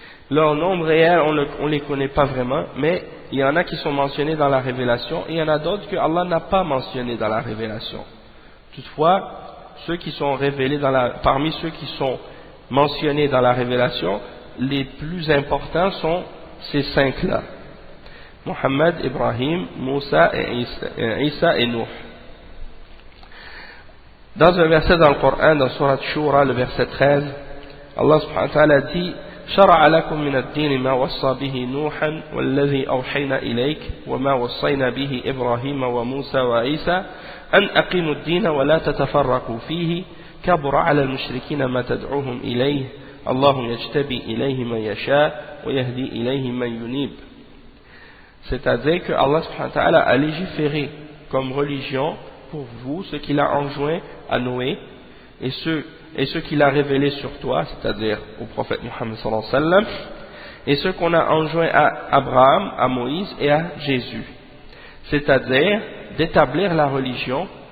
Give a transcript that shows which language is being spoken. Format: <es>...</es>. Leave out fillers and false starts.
<fr>Leur nombre réel, on ne les connaît pas vraiment, mais il y en a qui sont mentionnés dans la révélation, et il y en a d'autres que Allah n'a pas mentionnés dans la révélation. Toutefois, ceux qui sont révélés parmi ceux qui sont mentionnés dans la révélation, les plus importants sont ces cinq-là: Mohammed, Ibrahim, Moussa, et Isa et Nuh. Dans un verset dans le Coran, dans Surat Shura, le verset 13, Allah subhanahu wa ta'ala dit:</fr> <ar>شرع لكم من الدين ما وصى به نوحا والذي أوحينا إليك وما وصينا به إبراهيم وموسى وعيسى أن أقيموا الدين ولا تتفرقوا فيه كبر على المشركين ما تدعوهم إليه الله يجتبي إليه من يشاء ويهدي إليه من ينيب.</ar> <fr>C'est-à-dire que Allah subhanahu wa ta'ala a légiféré comme religion pour vous ce qu'il a enjoint à Noé et ce qu'il a révélé sur toi, c'est-à-dire au prophète Muhammad sallallahu alayhi wa sallam, et ce qu'on a enjoint à Abraham, à Moïse et à Jésus, c'est-à-dire d'établir la religion,</fr>